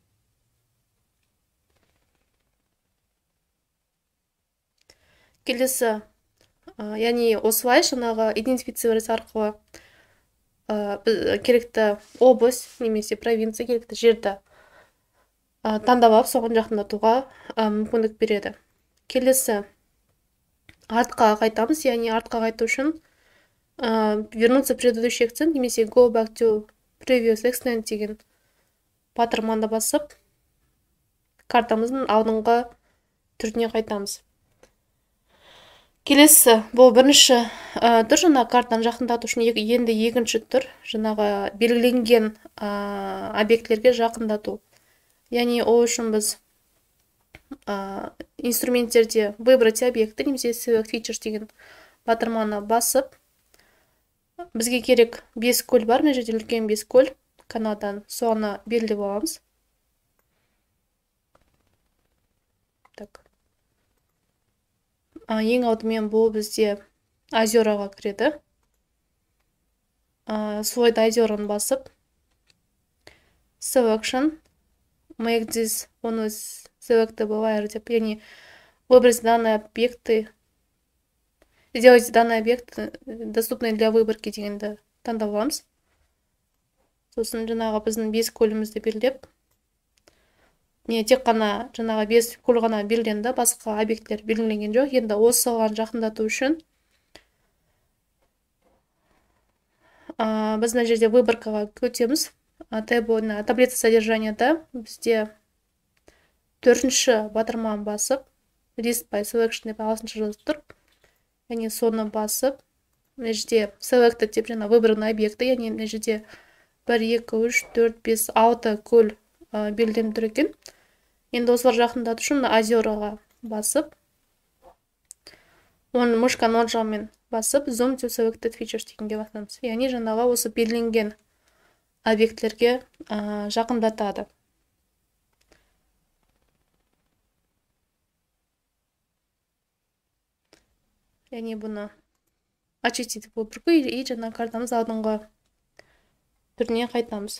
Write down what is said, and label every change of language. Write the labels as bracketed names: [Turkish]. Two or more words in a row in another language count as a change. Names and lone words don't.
[Kazakh] Келесі, яғни осылай жаңағы идентифицировать арқылы керекті область немесе провинция, керекті жерді таңдап алып, соған жақындатуға мүмкіндік береді. Келесі, артқа қайтамыз, яғни артқа қайту үшін [Russian] вернуться в предыдущий экстент [Kazakh] немесе [English] go back to previous extent [Kazakh] деген паттернды басып, картамыздың алдыңғы түріне қайтамыз. Келесі, бұл бірінші тұр, жаңағы картаны жақындату үшін енді екінші тұр, жаңағы белгіленген объектілерге жақындату. Яғни ол үшін біз инструменттерде [Russian] выбрать объекті [Kazakh] немесе [English] select features [Kazakh] деген батырманы басып, бізге керек 5 көл бар, мына жерде үлкен 5 көл Канададан, соны белгілеп аламыз. Ең алдымен бұл бізде озераға кіреді. Слойда озераны басып, [English] selection, make this one is selectable wire [Kazakh] деп, яғни [Russian] выбрать данные объекты, сделать данный объект доступный для выборки [Kazakh] дегенді таңдап аламыз. Сосын жаңағы біздің 5 көлімізді белгілеп, тек қана жаңағы 5 көл ғана белгіленді, басқа объекттер белгіленген жоқ. Енді осыған жақындату үшін біз мына жерде выборкаға өтеміз. [Russian] Таблица содержанияда [Kazakh] бізде 4-ші батырманы басып, [English] list by selection [Kazakh] деп ағылшынша жазып тұр. Яғни соны басып, мына жерде selected деп жаңа [Russian] выбранный объекті, [Kazakh] яғни мына жерде 1, 2, 3, 4, 5, 6 көл белгіленіп тұр екен. Енді осылар жақындату үшін озераға басып, оны мышканың оң жағымен басып, [English] zoom to selected features [Kazakh] дегенге басамыз. Яғни жаңағы осы белгіленген объектлерге жақындатады. Яғни бұны [Russian] очистить выборку и [Kazakh] жаңа картамыз алдыңғы түріне қайтамыз.